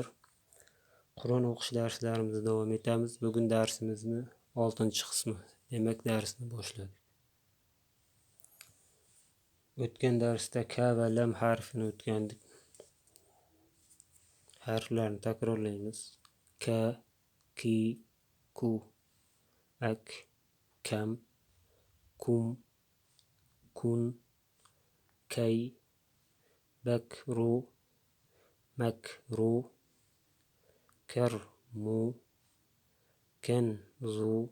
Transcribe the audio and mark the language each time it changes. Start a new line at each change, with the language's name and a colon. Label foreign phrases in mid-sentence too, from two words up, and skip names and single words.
Uzbek: Qur'on o'qish darslarimizni davom etamiz. Bugun darsimizni 6-qismi, demak darsni boshladik. O'tgan darsda ka va lam harfini o'tgandik. Harflarni takrorlaymiz.
Arabic: كَ كِ كُ أَكْ كَمْ كُمْ كُنْ كَيْ بَكْرُ مَكْرُ كَرْمُ كَنْزُ,